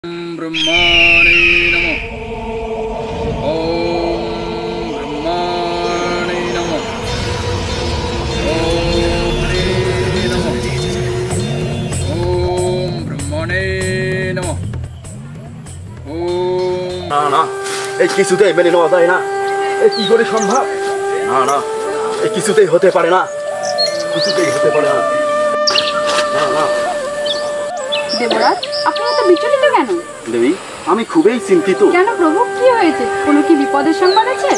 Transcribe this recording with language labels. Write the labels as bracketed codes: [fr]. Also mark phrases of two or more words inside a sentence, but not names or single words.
[sa] ब्रह्माणे नमः। ओम ब्रह्माणे नमः। ओम हरे नमः। ओम ब्रह्माणे नमः। ओम [bn] না না এই কিছুতেই মেনে নেওয়া যায় না। এই কি করে সম্ভব? না না এই কিছুতেই হতে পারে না, কিছুতেই হতে পারে না। না না দেবরাজ, আপনি এত বিচলিত কেন? দেবী, আমি খুবই চিন্তিত। কেন প্রভু, কি হয়েছে? কোনো কি বিপদের সংবাদ আছে?